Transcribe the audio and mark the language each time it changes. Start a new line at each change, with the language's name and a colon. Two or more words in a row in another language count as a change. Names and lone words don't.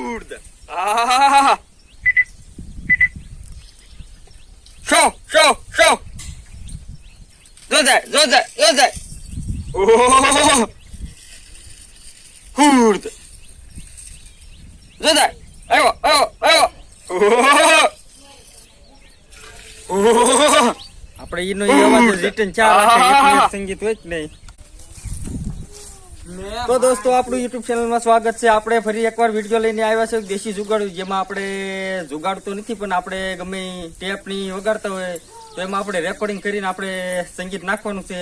Gujarati: Kurde. Ah. Show. Zo daar. Oh. Kurde. Zo daar. Ayo. Oh. આપણે એનો અવાજ રિટર્ન ચાર સંગીત હોય જ નહીં. તો દોસ્તો આપણું યુટ્યુબ ચેનલમાં સ્વાગત છે. આપણે ફરી એકવાર વિડીયો લઈને આવ્યા છે દેશી જુગાડ, જેમાં આપણે જુગાડતો નથી પણ આપણે ગમે ટેપની વગાડતા હોય તો એમાં આપણે રેકોર્ડિંગ કરીને આપણે સંગીત નાખવાનું છે.